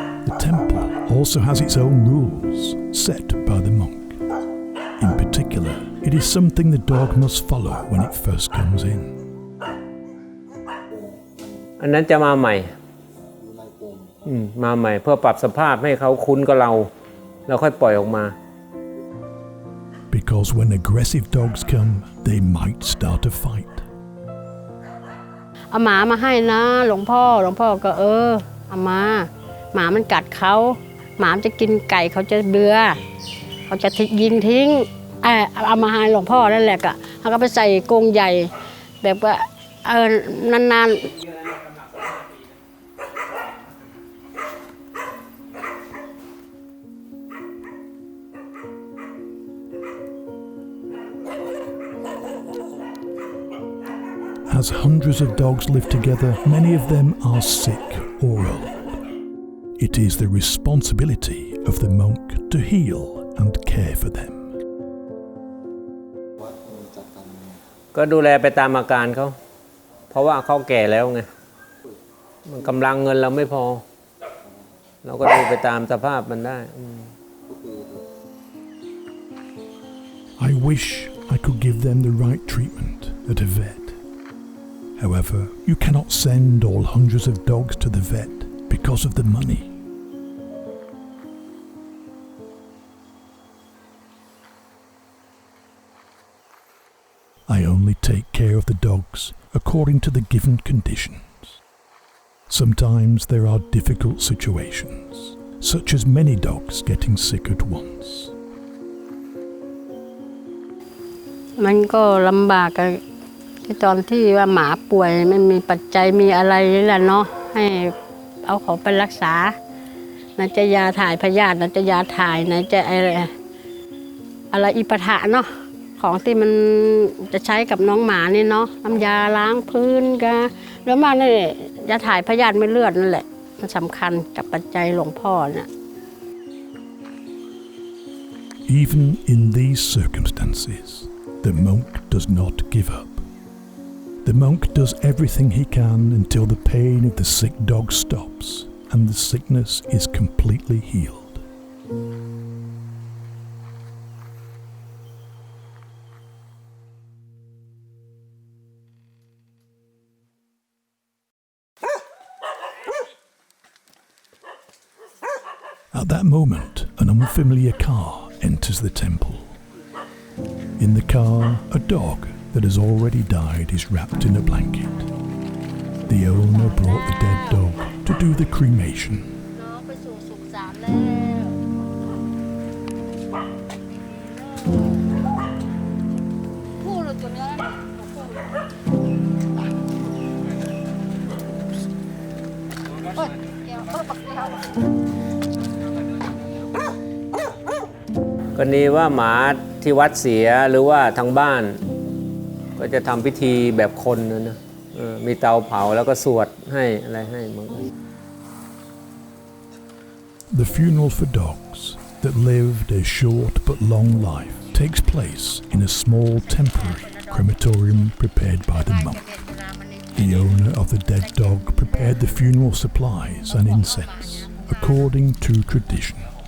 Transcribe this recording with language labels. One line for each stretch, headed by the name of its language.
English: The temple also has its own rules set by the monk. In particular, it is something the dog must follow when it first comes in.
Thai: อันนั้นจะมาใหม่มาใหม่เพื่อปรับสภาพให้เขาคุ้นกับเราแล้วค่อยปล่อยออกมา
English: Because when aggressive dogs come, they might start a fight.
Thai: เอาหมามาให้นะหลวงพ่อก็เอามาหมามันกัดเขาหมาจะกินไก่เขาจะเบื่อเขาจะยิงทิ้งเอามาให้หลวงพ่อนั่นแหละก็เขาก็ไปใส่กรงใหญ่แบบว่านานๆ
English: As hundreds of dogs live together, many of them are sick or old. It is the responsibility of the monk to heal and care for them.
Thai: ก็ดูแลไปตามอาการเขาเพราะว่าเขาแก่แล้วไงมันกำลังเงินเราไม่พอเราก็ดูไปตามสภาพมันได้
English: I wish I could give them the right treatment at a vet. However, you cannot send all hundreds of dogs to the vet because of the money. I only take care of the dogs according to the given conditions. Sometimes there are difficult situations, such as many dogs getting sick at once.
Thai: มันก็ลำบากกันที่ตอนที่ว่าหมาป่วยไม่มีปัจจัยมีอะไรนี่แหละเนาะให้เอาเขาไปรักษาไหนจะยาถ่ายพยาธิไหนจะยาถ่ายไหนจะอะไรอิปะทะเนาะของที่มันจะใช้กับน้องหมานี่เนาะน้ำยาล้างพื้นกันแล้วมาเนี่ยยาถ่ายพยาธิไม่เลือดนั่นแหละมันสำคัญกับปัจจัยหลวงพ่อเนี่ย
English: Even in these circumstances, the monk does not give up. The monk does everything he can until the pain of the sick dog stops and the sickness is completely healed. At that moment, an unfamiliar car enters the temple. In the car, a dog that has already died is wrapped in a blanket. The owner brought the dead dog to do the cremation.
Thai: น้องไปสู่สุสานแล้วพูดเลยตัว กรณีว่าหมาที่วัดเสียหรือว่าทางบ้านก็จะทำพิธีแบบคนนะมีเตาเผาแล้วก็สวดให้อะไรให้มัน
English: The funeral for dogs that lived a short but long life takes place in a small temporary crematorium prepared by the monk. The owner of the dead dog prepared the funeral supplies and incense according to tradition.